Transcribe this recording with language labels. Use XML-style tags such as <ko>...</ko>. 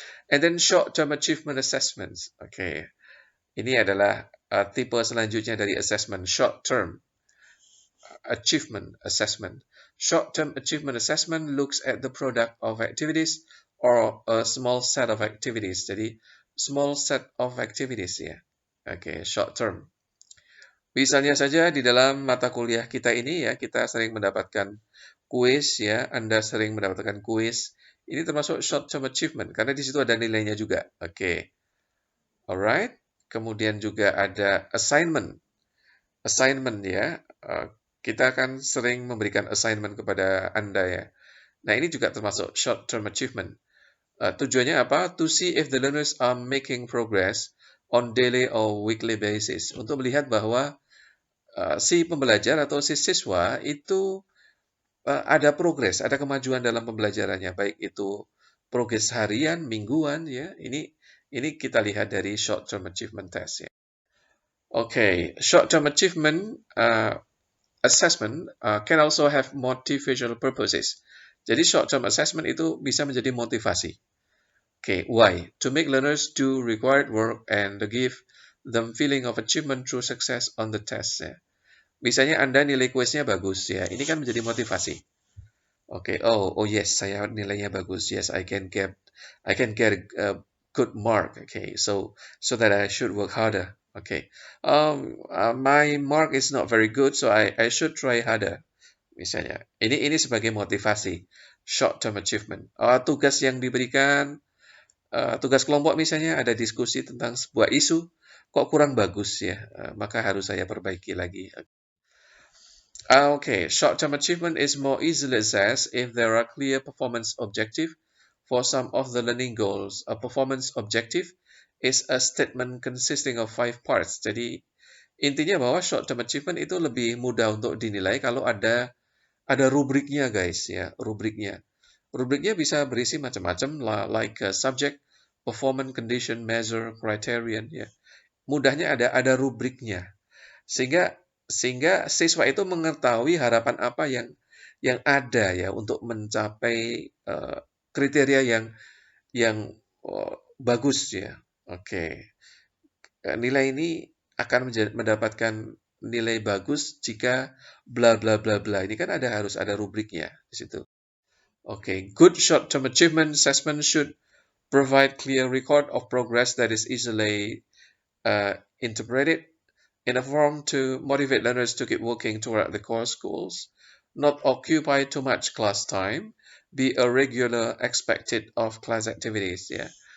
<en>And then short-term achievement assessments. Okay.</en> <id>Ini adalah tipe selanjutnya dari</id> <en>assessment, short-term achievement assessment. Short-term achievement assessment looks at the product of activities or a small set of activities. Jadi small set of activities ya. Okay, short-term.</en> <id>Misalnya saja di dalam mata kuliah kita ini ya, kita sering mendapatkan kuis ya, Anda sering mendapatkan kuis. Ini termasuk short-term achievement karena di situ ada nilainya juga. Oke. Alright. Kemudian juga ada assignment. Assignment ya. kita akan sering memberikan assignment kepada Anda ya. Nah, ini juga termasuk short term achievement. Tujuannya apa?</id> <en>To see if the learners are making progress on daily or weekly basis.</en> <id>Untuk melihat bahwa si pembelajar atau si siswa itu ada progres, ada kemajuan dalam pembelajarannya, baik itu progres harian, mingguan ya. Ini kita lihat dari short term achievement test ya.</id> <en>Okay, short term achievement assessment can also have motivational purposes.</en> <id>Jadi short term assessment itu bisa menjadi motivasi.</id> <en>Okay, why? To make learners do required work and to give them feeling of achievement through success on the test ya.</en> <id>Misalnya Anda nilai kuisnya bagus ya, ini kan menjadi motivasi.</id> <en>Oke, oh yes,</en> <id>saya nilainya bagus.</id> <en>Yes, I can get a good mark. Okay, so that I should work harder. Okay, my mark is not very good, so I should try harder.</en> <id>Misalnya, ini sebagai motivasi, short term achievement. Tugas yang diberikan, tugas kelompok misalnya ada diskusi tentang sebuah isu, kok kurang bagus ya, maka harus saya perbaiki lagi.</id> <en>Okay, short-term achievement is more easily assessed if there are clear performance objective for some of the learning goals. A performance objective is a statement consisting of 5 parts.</en> <id>Jadi intinya bahwa short-term achievement itu lebih mudah untuk dinilai kalau ada rubriknya guys ya, rubriknya. Rubriknya bisa berisi macam-macam</id> <en>like subject, performance, condition, measure, criterion</en> <id>ya. Mudahnya ada rubriknya. Sehingga siswa itu mengetahui harapan apa yang ada ya untuk mencapai kriteria yang bagus ya. Oke. Nilai ini akan mendapatkan nilai bagus jika bla bla bla bla. Ini kan harus ada rubriknya di situ.</id> <en>Oke, good short-term achievement assessment should provide clear record of progress that is easily interpreted in a form to motivate learners to keep working toward the core goals, not occupy too much class time, be a regular expected of class activities ya.</en>